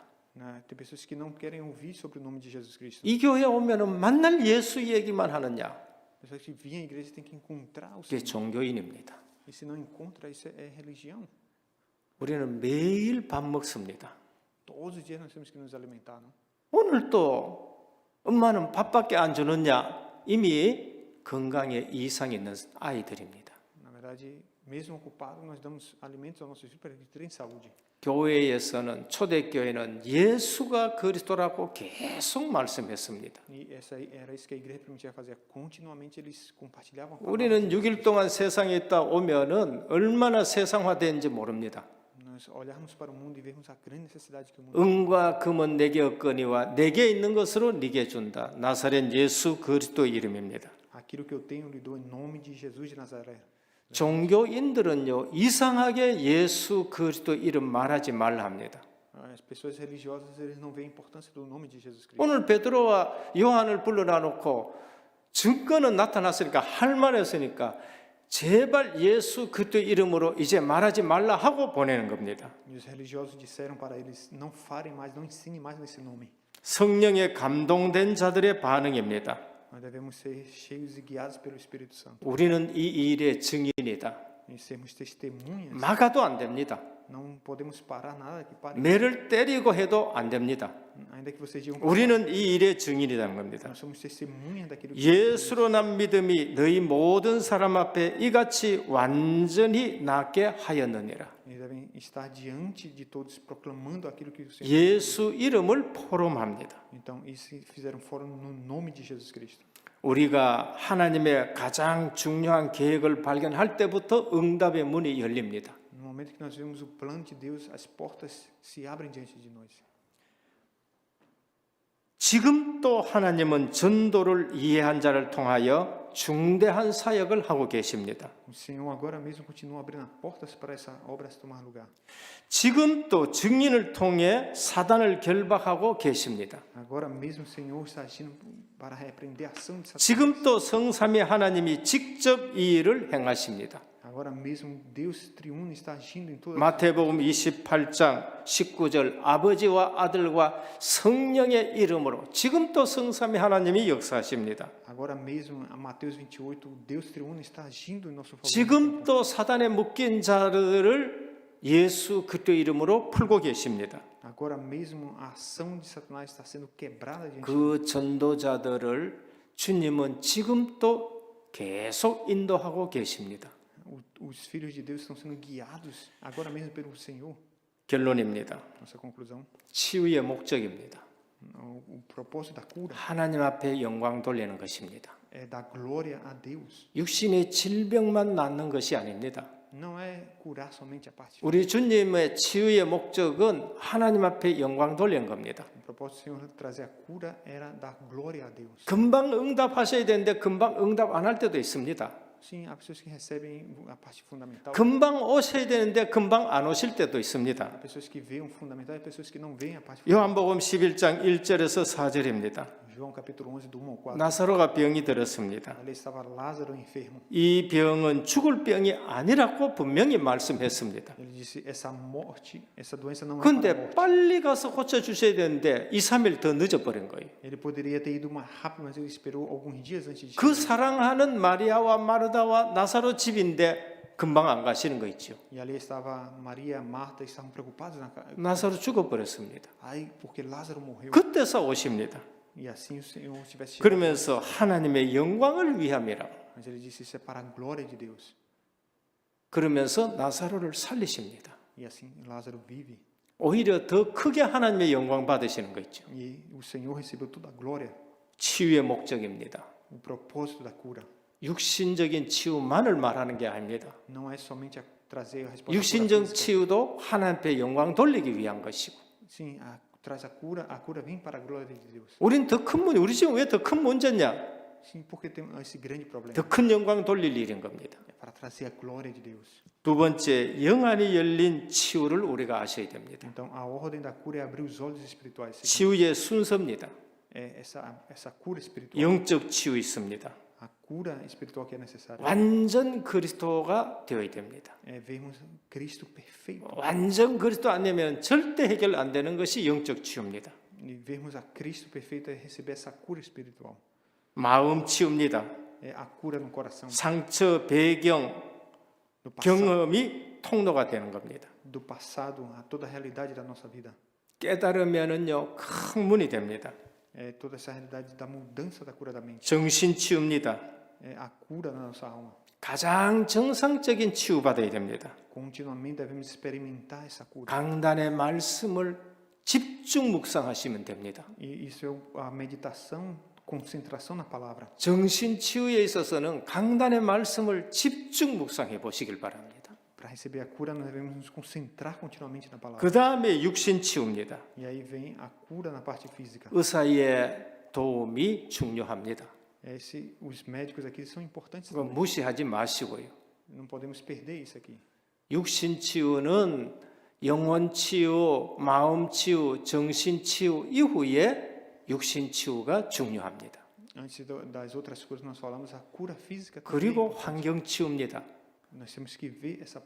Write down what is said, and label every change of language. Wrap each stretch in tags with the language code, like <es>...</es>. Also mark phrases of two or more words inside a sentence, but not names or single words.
<pt>Tem pessoas que não querem ouvir sobre o nome de Jesus Cristo.</pt> <ko>이 교회 오면은 맨날 예수 얘기만 하느냐?</ko> <pt>Pessoas que vêm à igreja têm que encontrar o</pt> <ko>그게</ko> <pt>Senhor.</pt> <ko>종교인입니다.</ko> <pt>E se não encontra, isso é religião.</pt> <ko>우리는 매일 밥 먹습니다.</ko> <pt>Todos os dias nós temos que nos alimentar, não?</pt> <ko>오늘 또 엄마는 밥밖에 안 주느냐? 이미 건강에 이상이 있는 아이들입니다.</ko> <pt>Na verdade, mesmo ocupado, nós damos alimentos aos nossos filhos para que eles tenham saúde.</pt> <ko>교회에서는 초대교회는 예수가 그리스도라고 계속 말씀했습니다.</ko> <pt>E era isso que a igreja permitia fazer. Continuamente eles compartilhavam a palavra.</pt> <ko>우리는 6일 동안 세상에 있다 오면은 얼마나 세상화된지 모릅니다.</ko> <pt>Nós olharmos para o mundo e vermos a grande necessidade que o mundo</pt> <ko>은과 금은 내게 없거니와 내게 있는 것으로 네게 준다. 나사렛 예수 그리스도 이름입니다.</ko> <pt>Aquilo que eu tenho, lhe dou em nome de Jesus de Nazaré.</pt> <ko>종교인들은요 이상하게 예수 그리스도 이름 말하지 말라 합니다.</ko> <pt>As pessoas religiosas, eles não veem a importância do nome de Jesus Cristo.</pt> <ko>오늘 베드로와 요한을 불러놔 놓고 증거는 나타났으니까 할 말했으니까 제발 예수 그리스도 이름으로 이제 말하지 말라 하고 보내는 겁니다.</ko> <pt>E os religiosos disseram para eles, não falem mais, não ensinem mais nesse nome.</pt> <ko>성령에 감동된 자들의 반응입니다.</ko> <pt>Nós devemos ser cheios e guiados pelo Espírito Santo.</pt> <ko>우리는 이 일의 증인이다.</ko> <pt>E sermos testemunhas.</pt> <ko>막아도 안 됩니다.</ko> <pt>Não podemos parar nada que pare.</pt> <ko>매를 때리고 해도 안 됩니다.</ko> <pt>Ainda que vocês digam,</pt> <ko>우리는 이 일의 증인이라는 겁니다.</ko> <pt>nós somos testemunhas daquilo que</pt> <ko>예수로 난 믿음이 너희 모든 사람 앞에 이같이 완전히 낫게 하였느니라.</ko> <pt>eles devem estar diante de todos proclamando aquilo que o Senhor.</pt> <ko>예수 이름을 포럼합니다.</ko> <pt>Então, isso fizeram fora no nome de Jesus Cristo.</pt> <ko>우리가 하나님의 가장 중요한 계획을 발견할 때부터 응답의 문이 열립니다.</ko> <pt>No momento que nós vemos o plano de Deus, as portas se abrem diante de nós.</pt> <ko>지금 또 하나님은 전도를 이해한 자를 통하여 중대한 사역을 하고 계십니다.</ko> <pt>O Senhor agora mesmo continua abrindo as portas para essa obra se tomar lugar.</pt> <ko>지금 또 증인을 통해 사단을 결박하고 계십니다.</ko> <pt>Agora mesmo o Senhor está agindo para repreender a ação de Satanás.</pt> <ko>지금 또 성삼위 하나님이 직접 이 일을 행하십니다.</ko> <pt>Agora mesmo Deus triuno está agindo em toda</pt> <ko>마태복음 28장 19절 아버지와 아들과 성령의 이름으로 지금 또 성삼위 하나님이 역사하십니다.</ko> <pt>Agora mesmo, a Mateus 28, Deus triuno está agindo em nosso favor.</pt> <ko>지금 또 사단에 묶인 자들을 예수 그리스도 이름으로 풀고 계십니다.</ko> <pt>Agora mesmo a ação de Satanás está sendo quebrada diante de</pt> <ko>그 전도자들을 주님은 지금 또 계속 인도하고 계십니다.</ko> <pt>Os filhos de Deus estão sendo guiados agora mesmo pelo Senhor.</pt> <ko>결론입니다.</ko> <pt>Nossa conclusão,</pt> <ko>치유의 목적입니다.</ko> <pt>o propósito da cura</pt> <ko>하나님 앞에 영광 돌리는 것입니다.</ko> <pt>é dar glória a Deus.</pt> <ko>육신의 질병만 낫는 것이 아닙니다.</ko> <pt>Não é curar somente a parte.</pt> <ko>우리 주님의 치유의 목적은 하나님 앞에 영광 돌리는 겁니다.</ko> <pt>O propósito do Senhor trazer a cura era dar glória a Deus.</pt> <ko>금방 응답하셔야 되는데 금방 응답 안 할 때도 있습니다.</ko> <pt>Sim, há pessoas que recebem a parte fundamental.</pt> <ko>금방 오셔야 되는데 금방 안 오실 때도 있습니다.</ko> <pt>Há pessoas que veem o fundamental e pessoas que não veem a parte fundamental.</pt> <ko>요한복음 11장 1절에서 4절입니다.</ko> <pt>João capítulo 11 do 1 ao 4.</pt> <ko>나사로가 병이 들었습니다.</ko> <pt>Ali estava Lázaro enfermo.</pt> <ko>이 병은 죽을 병이 아니라고 분명히 말씀했습니다.</ko> <pt>Ele disse: essa morte, essa doença não é para a</pt> <ko>근데</ko> <pt>morte.</pt> <ko>빨리 가서 고쳐 주셔야 되는데 2, 3일 더 늦어버린 거예요.</ko> <pt>Ele poderia ter ido mais rápido, mas ele esperou alguns dias antes de</pt> <ko>그</ko> <pt>chegar.</pt> <ko>사랑하는 마리아와 마르다와 나사로 집인데 금방 안 가시는 거 있죠.</ko> <pt>E ali estava Maria, Marta, estavam preocupados na casa.</pt> <ko>나사로 죽어버렸습니다.</ko> <pt>Aí, porque Lázaro morreu.</pt> <ko>그때서 오십니다.</ko> <pt>E assim o Senhor tivesse chegado.</pt> <ko>그러면서 하나님의 영광을 위함이라.</ko> <pt>Mas ele disse: isso é para a glória de Deus.</pt> <ko>그러면서 나사로를 살리십니다.</ko> <pt>E assim Lázaro vive.</pt> <ko>오히려 더 크게 하나님의 영광 받으시는 거 있죠.</ko> <pt>E o Senhor recebeu toda a glória.</pt> <ko>치유의 목적입니다.</ko> <pt>O propósito da cura</pt> <ko>육신적인 치유만을 말하는 게 아닙니다.</ko> <pt>não é somente trazer a resposta.</pt> <ko>육신적 치유도 하나님 앞에 영광 돌리기 위한 것이고.</ko> <pt>Sim, traz a cura vem para a glória de Deus.</pt> <ko>우린 더 큰 문제, 우리 지금 왜 더 큰 문제냐?</ko> <pt>Sim, porque tem esse grande problema.</pt> <ko>더 큰 영광 돌릴 일인 겁니다.</ko> <pt>É para trazer a glória de Deus.</pt> <ko>두 번째, 영안이 열린 치유를 우리가 아셔야 됩니다.</ko> <pt>Então, a ordem da cura é abrir os olhos espirituais.</pt> <ko>치유의 순서입니다.</ko> <pt>É essa cura espiritual.</pt> <ko>영적 치유 있습니다.</ko> <pt>A cura espiritual que é necessária.</pt> <ko>완전 그리스도가 되어야 됩니다.</ko> <pt>É vermos Cristo perfeito.</pt> <ko>완전 그리스도 안 되면 절대 해결 안 되는 것이 영적 치유입니다.</ko> <pt>E vermos a Cristo perfeito é receber essa cura espiritual.</pt> <ko>마음 치유입니다.</ko> <pt>É a cura no coração.</pt> <ko>상처, 배경,</ko> <pt>No passado,</pt> <ko>경험이 통로가 되는 겁니다.</ko> <pt>do passado a toda a realidade da nossa vida.</pt> <ko>깨달으면은요 큰 문이 됩니다.</ko> <pt>É toda essa realidade da mudança da cura da mente.</pt> <ko>정신 치유입니다.</ko> <pt>É a cura da nossa alma.</pt> <ko>가장 정상적인 치유받아야 됩니다.</ko> <pt>Continuamente devemos experimentar essa cura.</pt> <ko>강단의 말씀을 집중 묵상하시면 됩니다.</ko> <pt>E isso é a meditação, concentração na palavra.</pt> <ko>정신 치유에 있어서는 강단의 말씀을 집중 묵상해 보시길 바랍니다.</ko> <pt>Para receber a cura, nós devemos nos concentrar continuamente na palavra.</pt> <ko>그 다음에 육신 치유입니다.</ko> <pt>E aí vem a cura na parte física.</pt> <ko>의사의 도움이 중요합니다.</ko> <pt>Os médicos aqui são importantes</pt> <ko>그거</ko> <pt>também.</pt> <ko>무시하지 마시고요.</ko> <pt>Não podemos perder isso aqui.</pt> <ko>육신 치유는 영혼 치유, 마음 치유, 정신 치유 이후에 육신 치유가 중요합니다.</ko> <pt>Antes das outras coisas, nós falamos a cura física também.</pt> <ko>그리고 환경 치유입니다.</ko> <pt>Nós temos que ver essa parte.</pt>